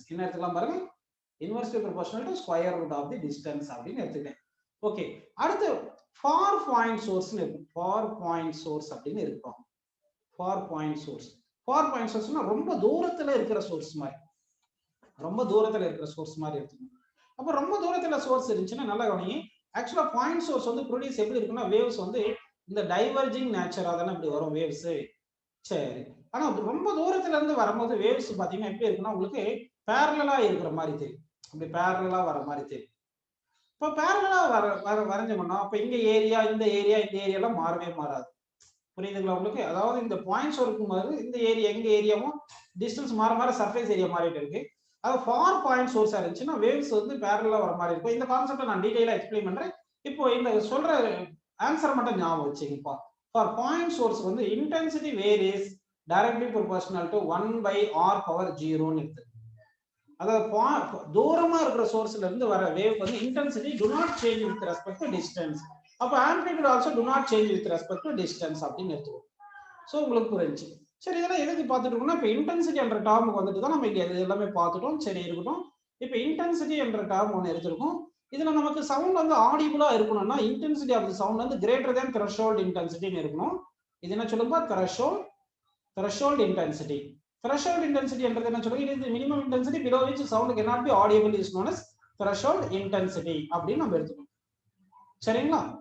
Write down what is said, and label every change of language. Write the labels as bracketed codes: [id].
[ta] என்ன எடுத்துக்கலாம் பாருங்க, [en] inversely proportional to square root of the distance [ta] அப்படின்னு எடுத்துட்டேன். ஓகே, அடுத்து far point source னு இருக்கு. far point source அப்படின்னு இருக்கும். far point sourceனா ரொம்ப தூரத்துல இருக்கிற சோர்ஸ் மாதிரி, ரொம்ப தூரத்துல இருக்கிற சோர்ஸ் மாதிரி எடுத்துக்கணும். அப்ப ரொம்ப தூரத்துல சோர்ஸ் இருந்துச்சுன்னா நல்லா கவனிங்க. ஆக்சுவலா பாயிண்ட் சோர்ஸ் வந்து ப்ரொடியூஸ் எப்படி இருக்குன்னா, வேவ்ஸ் வந்து இந்த டைவர்ஜிங் நேச்சரா தானே இப்படி வரும் வேவ்ஸ். சரி, ஆனா ரொம்ப தூரத்துல இருந்து வரும்போது வேவ்ஸ் பாத்தீங்கன்னா எப்படி இருக்குன்னா உங்களுக்கு பேரலலா இருக்கிற மாதிரி தெரியும், அப்படி பேரலலா வர மாதிரி தெரியும். இப்போ பேரலலா வரைஞ்சோம்னா அப்ப இங்க ஏரியா இந்த ஏரியாலாம் மாறவே மாறாது. புரியுதுங்களா உங்களுக்கு? அதாவது இந்த பாயிண்ட்ஸ் இருக்கும்போது இந்த ஏரியா எங்க ஏரியாவும் டிஸ்டன்ஸ் மாற மாற சர்ஃபேஸ் ஏரியா மாறிட்டு இருக்கு. அது ஃபார் பாயிண்ட் சோர்ஸா இருந்துச்சுன்னா வேவ்ஸ் வந்து பேரலா வர மாதிரி இருக்கும். இந்த கான்செப்டை நான் டீடைலா எக்ஸ்பிளைன் பண்றேன். இப்போ இந்த சொல்ற ஆன்சர் மட்டும் ஞாபகம் வச்சுங்கப்பா. ஃபார் பாயிண்ட் சோர்ஸ் வந்து intensity varies directly proportional to 1/r power 0ன்னு இருக்கு. அதாவது தூரமா இருக்கிற சோர்ஸ்ல இருந்து வர வேவ் வந்து intensity [en] do not change with respect to distance. [ta] அப்ப amplitude also [en] do not change with respect to distance [ta] அப்படின்னு எடுத்துக்கோ. சோ உங்களுக்கு புரிஞ்சுச்சு. சரி, இதெல்லாம் எதுக்கு பார்த்துட்டு இருக்கோம்னா இப்போ இன்டென்சிட்டி என்ற டேர்முக்கு வந்துட்டு தான் நம்ம இங்க எல்லாமே பார்த்துட்டோம். சரி இருக்கட்டும். இப்போ இன்டென்சிட்டி என்ற டேர்ம் ஒன்று எடுத்திருக்கோம். இதுல நமக்கு சவுண்ட் வந்து ஆடிபிளா இருக்கணும்னா இன்டென்சிட்டி ஆஃப் தி சவுண்ட் வந்து கிரேட்டர் தேன் த்ரெஷோல்ட் இன்டென்சிட்டின்னு இருக்கணும். இது என்ன சொல்லுங்க, த்ரெஷோல்ட் இன்டென்சிட்டி. த்ரெஷோல்ட் இன்டென்சிட்டி என்றது என்ன சொல்லுங்க, இது minimum intensity [en] below which sound cannot be audible is known as threshold intensity [ta] அப்படின்னு நம்ம எடுத்துக்கணும். சரிங்களா?